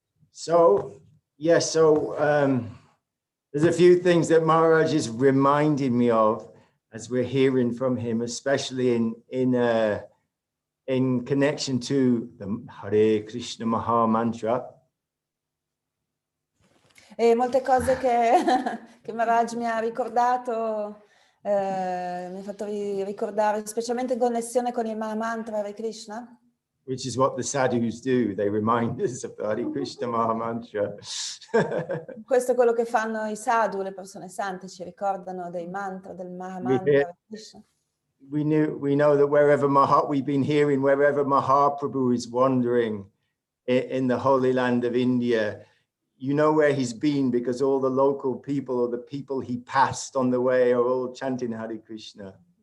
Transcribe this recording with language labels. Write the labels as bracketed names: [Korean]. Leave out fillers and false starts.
[English] So, yes, there's a few things that Maharaj is reminding me of as we're hearing from him, especially in connection to the Hare Krishna Maha Mantra. [Italian] E molte cose che Maharaj mi ha ricordato, mi ha fatto ricordare, specialmente in connessione con il Mahamantra Hare Krishna. [English] Which is what the sadhus do. They remind us of the Hare Krishna Maha Mantra. [Italian] Questo è quello che fanno i sadhu, le persone sante, ci ricordano dei mantra, del Mahamantra Hare Krishna. [English] We know that wherever we've been hearing, wherever Mahaprabhu is wandering in the Holy Land of India, you know where he's been because all the local people or the people he passed on the way are all chanting Hare Krishna.